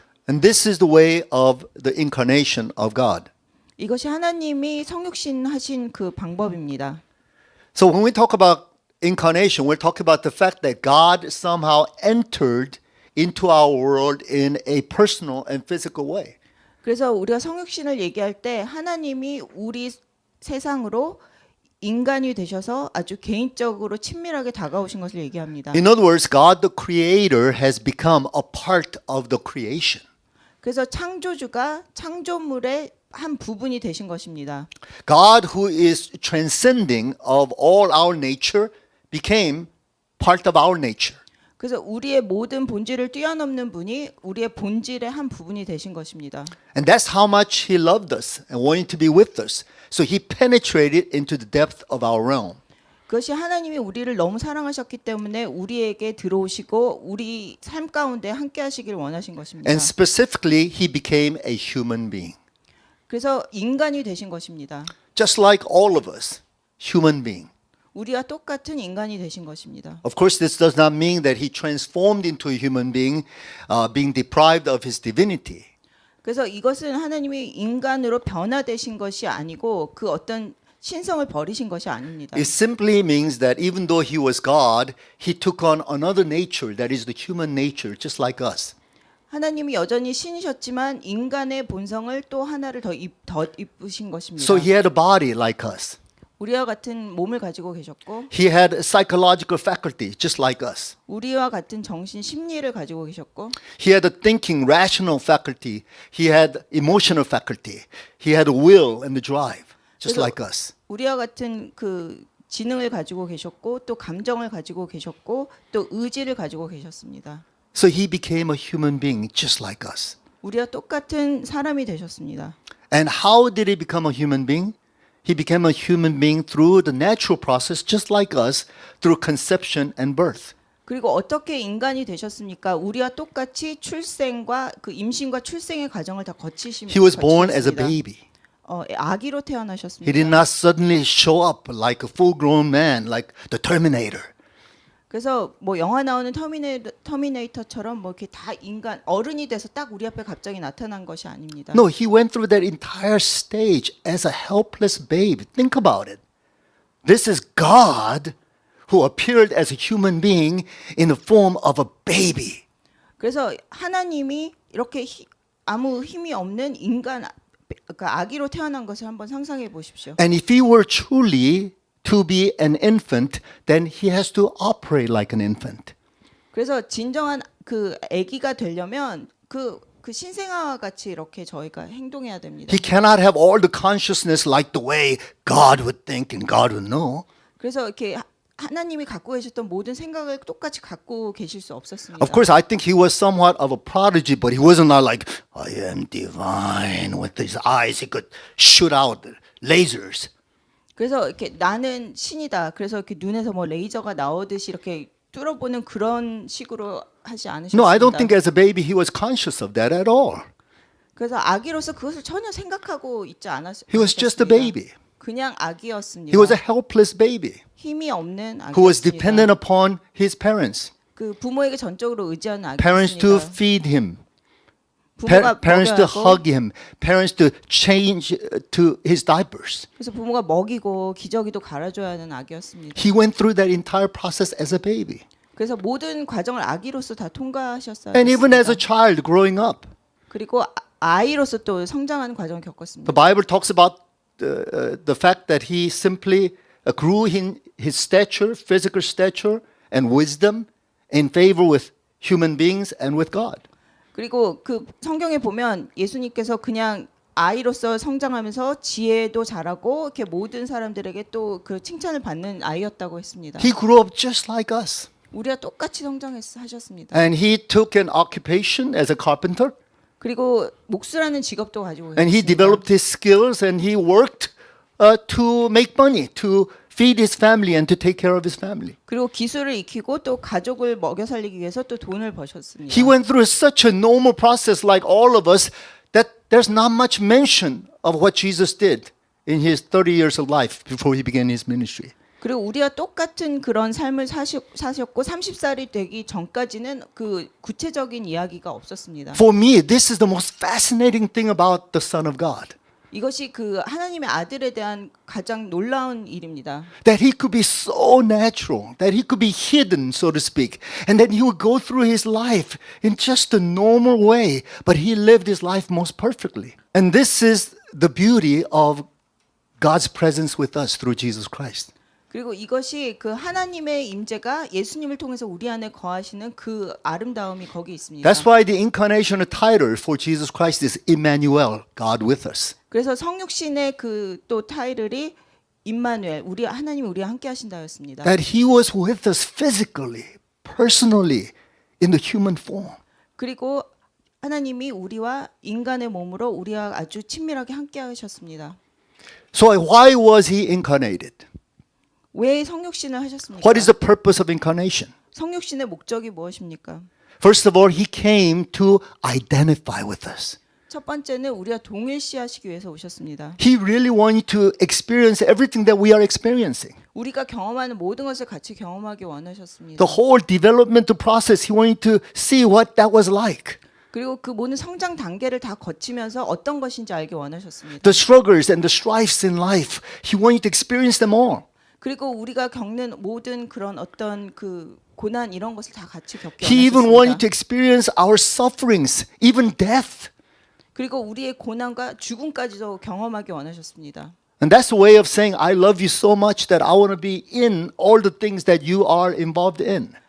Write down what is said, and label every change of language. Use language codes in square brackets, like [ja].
[en] And this is the way of the incarnation of God. [ko] 이것이 하나님이 성육신 하신 그 방법입니다. [en] So when we talk about incarnation, we're talking about the fact that God somehow entered into our world in a personal and physical way. [ko] 그래서 우리가 성육신을 얘기할 때 하나님이 우리 세상으로 인간이 되셔서 아주 개인적으로 친밀하게 다가오신 것을 얘기합니다. [en] In other words, God the Creator has become a part of the creation. [ko] 그래서 창조주가 창조물의 한 부분이 되신 것입니다. [en] God who is transcending of all our nature became part of our nature. [ko] 그래서 우리의 모든 본질을 뛰어넘는 분이 우리의 본질의 한 부분이 되신 것입니다. [en] And that's how much He loved us and wanted to be with us. So He penetrated into the depth of our realm. [ko] 그것이 하나님이 우리를 너무 사랑하셨기 때문에 우리에게 들어오시고 우리 삶 가운데 함께 하시길 원하신 것입니다. [en] And specifically, He became a human being. [ko] 그래서 인간이 되신 것입니다. [en] Just like all of us, human being. [ko] 우리와 똑같은 인간이 되신 것입니다. [en] Of course, this does not mean that He transformed into a human being, being deprived of His divinity. [ko] 그래서 이것은 하나님이 인간으로 변화되신 것이 아니고 그 어떤 신성을 버리신 것이 아닙니다. [en] It simply means that even though He was God, He took on another nature, that is the human nature, just like us. [ko] 하나님이 여전히 신이셨지만 인간의 본성을 또 하나를 더 입으신 것입니다. [en] So He had a body like us. [ko] 우리와 같은 몸을 가지고 계셨고 [en] He had a psychological faculty, just like us. [ko] 우리와 같은 정신 심리를 가지고 계셨고 [en] He had a thinking, rational faculty. He had emotional faculty. He had a will and the drive, just [ko] 그래서 [en] like us. [ko] 우리와 같은 그 지능을 가지고 계셨고 또 감정을 가지고 계셨고 또 의지를 가지고 계셨습니다. [en] So He became a human being, just like us. [ko] 우리와 똑같은 사람이 되셨습니다. [en] And how did He become a human being? He became a human being through the natural process, just like us, through conception and birth. [ko] 그리고 어떻게 인간이 되셨습니까? 우리와 똑같이 출생과 그 임신과 출생의 과정을 다 거치십니다. [en] He was born as a baby. [ko] 아기로 [en] He [ko] 태어나셨습니다. [en] did not suddenly show up like a full-grown man, like the Terminator. [ko] 그래서 뭐 영화 나오는 터미네이터처럼 뭐 이렇게 다 인간 어른이 돼서 딱 우리 앞에 갑자기 나타난 것이 아닙니다. [en] No, he went through that entire stage as a helpless babe. Think about it. This is God who appeared as a human being in the form of a baby. [ko] 그래서 하나님이 이렇게 아무 힘이 없는 인간, 그러니까 아기로 태어난 것을 한번 상상해 보십시오. [en] And if he were truly to be an infant, then he has to operate like an infant. [ko] 그래서 진정한 그 아기가 되려면 그 신생아와 같이 이렇게 저희가 행동해야 됩니다. [en] He cannot have all the consciousness like the way God would think and God would know. [ko] 그래서 이렇게 하나님이 갖고 계셨던 모든 생각을 똑같이 갖고 계실 수 없었습니다. [en] Of course, I think he was somewhat of a prodigy, but he wasn't not like, I am divine. With his eyes, he could shoot out lasers. [ko] 그래서 이렇게 나는 신이다. 그래서 이렇게 눈에서 뭐 레이저가 나오듯이 이렇게 뚫어보는 그런 식으로 하지 않으셨습니다. [en] No, I don't think as a baby he was conscious of that at all. [ko] 그래서 아기로서 그것을 전혀 생각하고 있지 않았습니다. [en] He was just a baby. [ko] 그냥 아기였습니다. [en] He was a helpless baby [ko] 힘이 없는 [en] who was [ko] 아기였습니다. [en] dependent upon his parents. [ko] 그 부모에게 전적으로 의지하는 [en] Parents to [ko] 아기였습니다. [en] feed him. [ko] 부모가 [en] Parents to [ko] 먹여야 [en] hug him. Parents to change to his diapers. [ko] 그래서 부모가 먹이고 기저귀도 갈아줘야 하는 아기였습니다. [en] He went through that entire process as a baby. [ko] 그래서 모든 과정을 아기로서 다 통과하셨어요. [en] And even as a child growing up. [ko] 그리고 아이로서 또 성장하는 과정을 겪었습니다. [en] The Bible talks about the fact that he simply grew in his stature, physical stature, and wisdom in favor with human beings and with God. [ko] 그리고 그 성경에 보면 예수님께서 그냥 아이로서 성장하면서 지혜도 잘하고 이렇게 모든 사람들에게 또 그 칭찬을 받는 아이였다고 했습니다. [en] He grew up just like us. [ko] 우리와 똑같이 성장하셨습니다. [en] And he took an occupation as a carpenter. [ko] 그리고 목수라는 직업도 가지고 [en] And he [ko] 있습니다. [en] developed his skills and he worked to make money, to feed his family and to take care of his family. [ko] 그리고 기술을 익히고 또 가족을 먹여 살리기 위해서 또 돈을 버셨습니다. [en] He went through such a normal process like all of us that there's not much mention of what Jesus did in his 30 years of life before he began his ministry. [ko] 그리고 우리와 똑같은 그런 삶을 사셨고 30살이 되기 전까지는 그 구체적인 이야기가 없었습니다. [en] For me, this is the most fascinating thing about the Son of God. [ko] 이것이 그 하나님의 아들에 대한 가장 놀라운 일입니다. [en] That he could be so natural, that he could be hidden, so to speak, and that he would go through his life in just a normal way, but he lived his life most perfectly. And this is the beauty of God's presence with us through Jesus Christ. [ko] 그리고 이것이 그 하나님의 임재가 예수님을 통해서 우리 안에 거하시는 그 아름다움이 거기 있습니다. [en] That's why the incarnational title for Jesus Christ is Emmanuel, God with us. [ko] 그래서 성육신의 그 또 타이틀이 임마누엘, 우리 하나님이 우리와 함께 하신다였습니다. [en] That he was with us physically, personally, in the human form. [ko] 그리고 하나님이 우리와 인간의 몸으로 우리와 아주 친밀하게 함께 하셨습니다. [en] So why was he incarnated? [ko] 왜 성육신을 하셨습니까? [en] What is the purpose of incarnation? [ko] 성육신의 목적이 무엇입니까? [en] First of all, he came to identify with us. [ko] 첫 번째는 우리와 동일시하시기 위해서 오셨습니다. [en] He really wanted to experience everything that we are experiencing. [ko] 우리가 경험하는 모든 것을 같이 경험하기 원하셨습니다. [en] The whole developmental process, he wanted to see what that was like. [ko] 그리고 그 모든 성장 단계를 다 거치면서 어떤 것인지 알기 원하셨습니다. [en] The struggles and the strifes in life, he wanted to experience them all. [ko] 그리고 우리가 겪는 모든 그런 어떤 그 고난 이런 것을 다 같이 겪게 [en] He even wanted to experience our sufferings, even death. [ko] 그리고 우리의 고난과 죽음까지도 경험하기 원하셨습니다. [en] And that's a way of saying, I love you so much that I want to be in all the things that you are involved in.